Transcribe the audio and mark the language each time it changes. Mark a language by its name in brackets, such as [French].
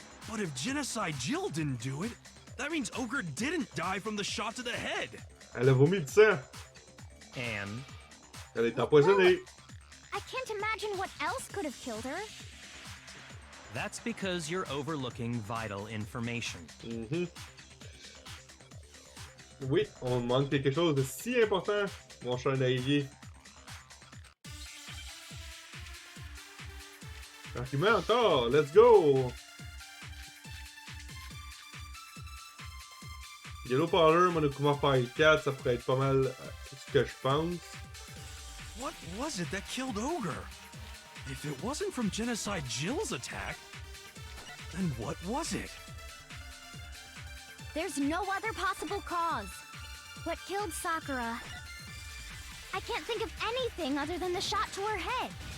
[English] But if Genocide Jill didn't do it, that means Ogre didn't die from the shot to the head. [French] Elle a vomi du sang. [English] And [French] Elle est empoisonnée. [English] I can't imagine what else could have killed her. that's because you're overlooking vital information. Mhm. [French] Oui, on manque quelque chose de si important, mon cher Naïvier. Argument encore, [English] let's go! [French] Yellow Powder, Monokuma File 4, ça pourrait être pas mal ce que je pense. [English] What was it that killed Ogre? If it wasn't from Genocide Jill's attack, then what was it? There's no other possible cause. What killed Sakura? I can't think of anything other than the shot to her head.